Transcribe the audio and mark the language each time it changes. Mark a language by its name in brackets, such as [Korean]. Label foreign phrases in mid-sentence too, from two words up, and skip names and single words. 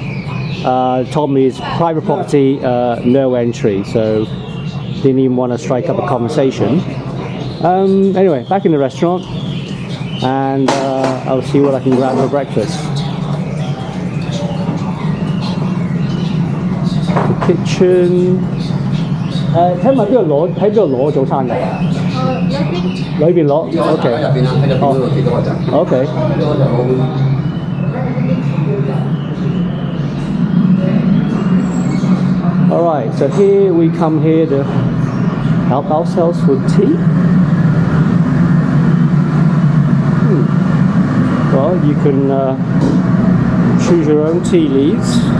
[English] Told me it's private property, no entry, so didn't even want to strike up a conversation. Anyway, back in the restaurant, and I'll see what I can grab for breakfast. Kitchen. [Cantonese] 請問邊度攞？喺邊度攞早餐嘅？裏邊攞。 [English] OK。OK。All right. So here we come here to help ourselves with tea. Well, you can choose your own tea leaves.